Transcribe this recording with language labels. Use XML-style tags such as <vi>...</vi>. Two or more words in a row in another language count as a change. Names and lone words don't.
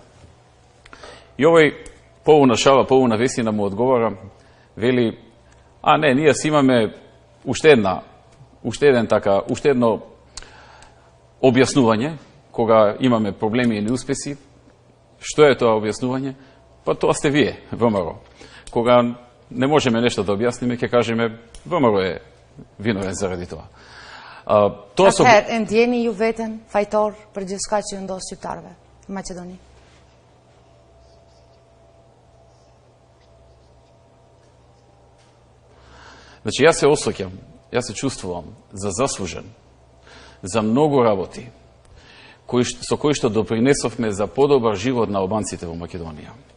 <mk>И овој полуна шала, полуна весина му одговара, вели: не, ние си имаме уште едно објаснување кога имаме проблеми и неуспеси. Што е тоа објаснување? Па тоа сте вие, ВМРО. Кога не можеме нешто да објасниме, ќе кажеме ВМРО е виновен заради тоа.</mk> <sq>Atëherë, e ndjeni ju veten fajtor për gjithçka që ndodh shqiptarëve në Maqedoni?</sq> <mk>Значи, јас се осеќам, јас се чувствувам за заслужен за многу работи со кои што допринесовме за подобар живот на албанците во Македонија.</mk>